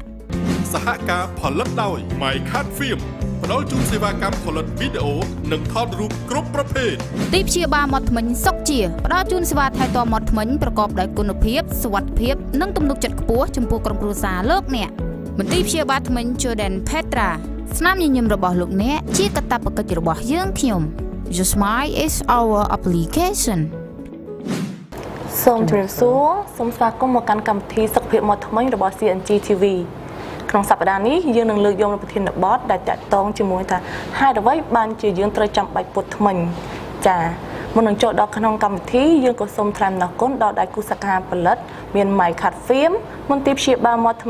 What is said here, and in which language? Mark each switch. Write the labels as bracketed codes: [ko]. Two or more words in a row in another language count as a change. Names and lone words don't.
[km] សហការផលិតដោយ My Cat Film ផ្ដល់ជូនសេវាកម្មផលិតវីដេអូនិងថតរូបគ្រប់ប្រភេទ ទីព្យាបាលមាត់ធ្មេញសុកជាផ្ដល់ជូនសេវាថែទាំមាត់ធ្មេញប្រកបដោយគុណភាពសុវត្ថិភាពនិងទំនុកចិត្តខ្ពស់ចំពោះក្រុមគ្រួសារលោកអ្នកមន្ទីរព្យាបាលធ្មេញ Jordan Petra ស្នាមញញឹមរបស់លោកអ្នកជាកាតព្វកិច្ចរបស់យើងខ្ញុំ [en] BHUSRI is our application [km] សូមជម្រាបសួរសូមស្វាគមន៍មកកាន់កម្មវិធីសុខភាពមាត់ធ្មេញរបស់ cngTV ក្នុងសប្តាហ៍នេះយើងនឹងលើកយកប្រធានបទដែលតាក់ទងជាមួយថាហេតុអ្វីបានជាយើងត្រូវចាំបាច់ ពុតធ្មេញចាមុននឹងចូលដល់ក្នុងកម្មវិធីយើងក៏សូមថ្លែងអំណរគុណដល់ដៃគូសកម្មផលិតមាន My Cat Film មន្ទីរព្យាបាលមាត់ធ្មេ